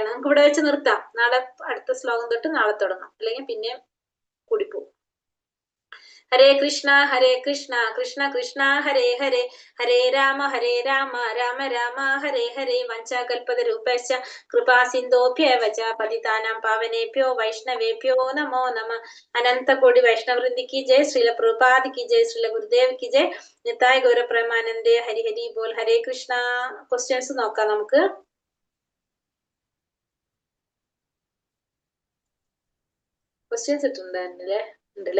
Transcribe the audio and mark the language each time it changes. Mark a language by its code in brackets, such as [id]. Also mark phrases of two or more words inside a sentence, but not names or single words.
[ml] നമുക്ക് ഇവിടെ വെച്ച് നിർത്താം. നാളെ അടുത്ത ശ്ലോകം തൊട്ട് നാളെ തുടങ്ങാം, അല്ലെങ്കിൽ പിന്നെ കൂടിപ്പോകും. [sa] ഹരേ കൃഷ്ണ കൃഷ്ണ കൃഷ്ണ ഹരേ ഹരേ, ഹരേ രാമ രാമ രാമ ഹരേ ഹരേ. വഞ്ചാകൽപതരൂപശ്ച കൃപാ സിന്ധോഭ്യേവ ച പതിതാനാം പാവനേഭ്യോ വൈഷ്ണവേഭ്യോ നമോ നമ. [hi] अनंतकोटि वैष्णववृंद की जय। श्रील प्रभुपाद की जय. श्रील गुरुदेव की जय. [bn] নিতাই গৌর প্রেমানন্দে। হরি হরি বোল. [hi] ഹരേ കൃഷ്ണ. [ml] ക്വസ്റ്റ്യൻസ് നോക്കാം നമുക്ക്. ക്വസ്റ്റ്യൻസ് ഇട്ടുണ്ടല്ലേ? ഉണ്ടല്ലേ?